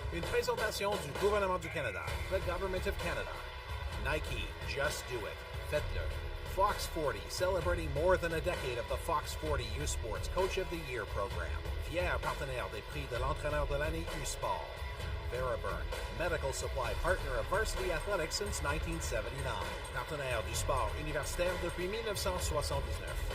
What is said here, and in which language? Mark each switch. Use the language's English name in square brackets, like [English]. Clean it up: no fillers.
[French] Une présentation du gouvernement du Canada, [English] the Government of Canada. Nike, just do it. [French] Faites-le. [English] Fox 40, celebrating more than a decade of the Fox 40 U-Sports Coach of the Year program. [French] Fier partenaire des prix de l'entraîneur de l'année U-Sport. [English] Veraburn, medical supply partner of Varsity Athletics since 1979. [French] Partenaire du sport universitaire depuis 1979.